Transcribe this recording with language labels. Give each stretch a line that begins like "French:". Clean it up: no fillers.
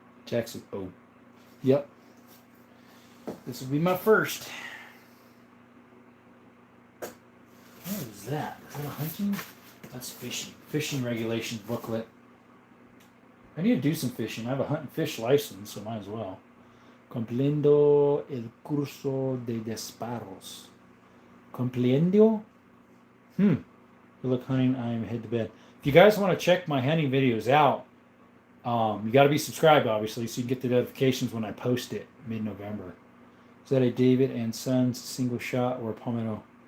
English: Jackson. Oh. Yep. This will be my first. What is that? Is that a hunting? That's fishing. Fishing regulations booklet. I need to do some fishing. I have a hunt and fish license, so might as well.
Spanish: Cumpliendo el curso de disparos.
English: Cumpliendo? Good luck hunting. I'm head to bed. If you guys want to check my hunting videos out, you got to be subscribed, obviously, so you get the notifications when I post it mid-November. Is that a David and Sons single shot or a Palmetto?